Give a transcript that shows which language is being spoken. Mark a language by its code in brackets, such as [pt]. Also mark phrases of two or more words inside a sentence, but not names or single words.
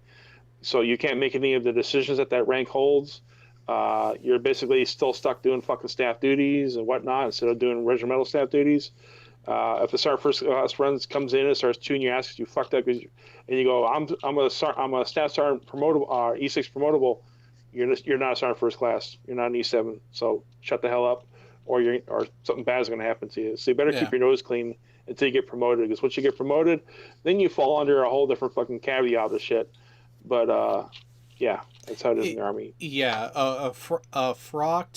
[en] So you can't make any of the decisions that rank holds. You're basically still stuck doing fucking staff duties and whatnot instead of doing regimental staff duties. If the sergeant first class runs comes in and starts chewing your ass because you fucked up, and you go, I'm a staff sergeant promotable, E6 promotable. You're not a sergeant first class. You're not an E7. So shut the hell up, or something bad is going to happen to you. So you better keep your nose clean until you get promoted. Because once you get promoted, then you fall under a whole different fucking caveat of shit. But yeah, that's how it is in the Army.